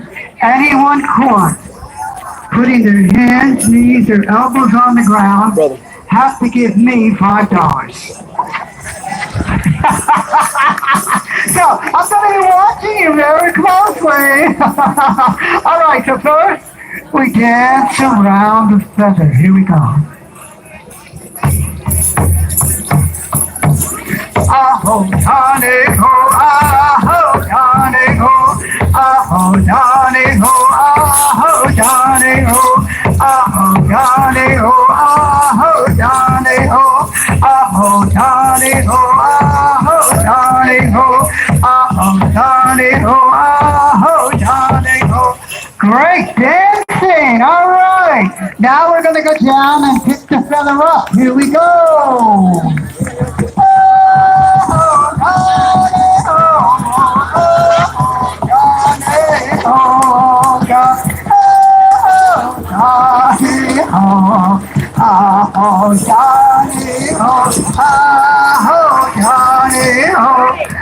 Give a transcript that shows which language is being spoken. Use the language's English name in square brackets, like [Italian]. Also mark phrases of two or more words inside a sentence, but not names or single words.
[English] Anyone caught putting their hands, knees, or elbows on the ground have to give me $5. So, I'm going to be watching you very closely. All right, so first, we dance around the feather. Here we go. Ah-ho, Johnny-ho, ah-ho, Johnny-ho, ah-ho, Johnny-ho, ah-ho, Johnny-ho, ah-ho, Johnny-ho, ah-ho, Johnny-ho, ah-ho, Johnny-ho, ah-ho, Johnny-ho, ah-ho, Johnny-ho, ah-ho, Johnny-ho. Great dancing, all right. Now we're going to go down and pick the feather up. Here we go. Oh, Johnny, oh, Johnny, oh,